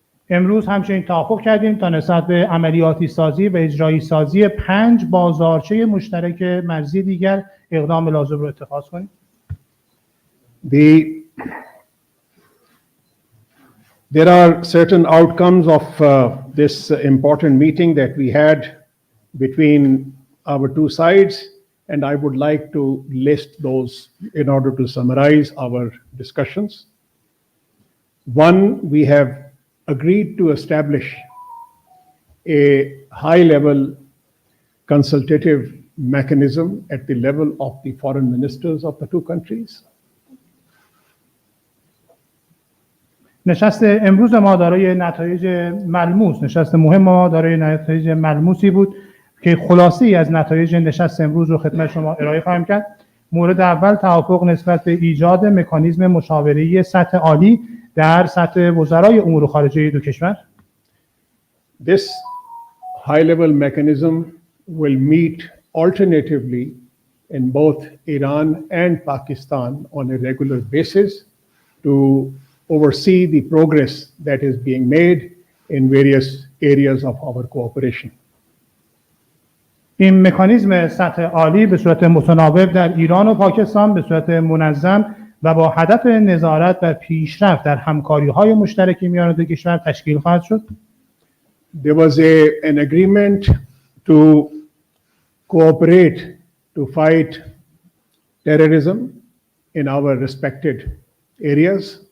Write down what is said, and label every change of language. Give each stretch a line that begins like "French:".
Persian: امروز همچنین توافق کردیم تا نسبت به عملیاتی سازی و اجرایی سازی 5 بازارچه مشترک مرزی دیگر اقدام لازم رو اتخاذ کنیم.
English: There are certain outcomes of this important meeting that we had between our two sides, and I would like to list those in order to summarize our discussions. One, we have agreed to establish a high-level consultative mechanism at the level of the foreign ministers of the two countries.
Persian: نشست امروز ما دارای نتایج ملموس، نشست مهم ما دارای نتایج ملموسی بود که خلاصه‌ای از نتایج نشست امروز رو خدمت شما ارائه خواهم کرد. مورد اول توافق نسبت به ایجاد مکانیزم مشاوره‌ای سطح عالی در سطح وزرای امور خارجه دو کشور.
English: This high-level mechanism will meet alternatively in both Iran and Pakistan on a regular basis to oversee the progress that is being made in various areas of our cooperation.
Persian: این مکانیزم سطح عالی به صورت متناوب در ایران و پاکستان به صورت منظم و با هدف نظارت و پیشرفت در همکاری‌های مشترک میان دو کشور تشکیل خواهد شد.
English: There was an agreement to cooperate to fight terrorism in our respected areas.